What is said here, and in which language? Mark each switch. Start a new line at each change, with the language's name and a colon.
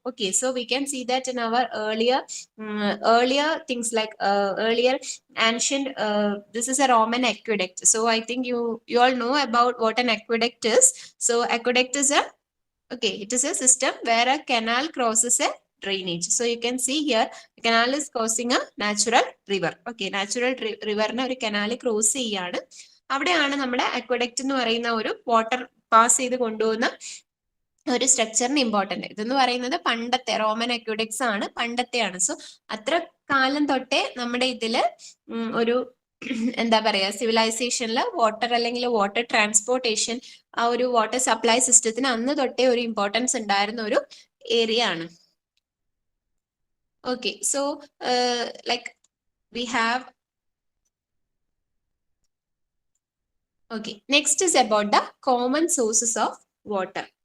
English: Okay, so we can see that in our earlier things like earlier ancient this is a Roman aqueduct. So I think you all know about what an aqueduct is. So aqueduct is it is a system where a canal crosses a drainage. So you can see here the canal is crossing a natural river. Okay, natural river
Malayalam: na oru
English: canal cross ചെയ്യാണ്.
Malayalam: അവിടെയാണ് നമ്മുടെ aqueduct എന്ന് പറയുന്ന ഒരു water pass ചെയ്ത് കൊണ്ടുപോകുന്ന ഒരു സ്ട്രക്ചറിന് important. ഇതെന്ന് പറയുന്നത് പണ്ടത്തെ റോമൻ അക്യൂഡക്ട്സ് ആണ്, പണ്ടത്തെയാണ്. സോ അത്ര കാലം തൊട്ടേ നമ്മുടെ ഇതില് ഒരു എന്താ പറയാ സിവിലൈസേഷനിൽ വാട്ടർ അല്ലെങ്കിൽ വാട്ടർ ട്രാൻസ്പോർട്ടേഷൻ, ആ ഒരു വാട്ടർ സപ്ലൈ സിസ്റ്റത്തിന് അന്ന് തൊട്ടേ ഒരു ഇമ്പോർട്ടൻസ് ഉണ്ടായിരുന്ന ഒരു ഏരിയ ആണ്.
English: Okay, so like we have okay, next is about the common sources of water.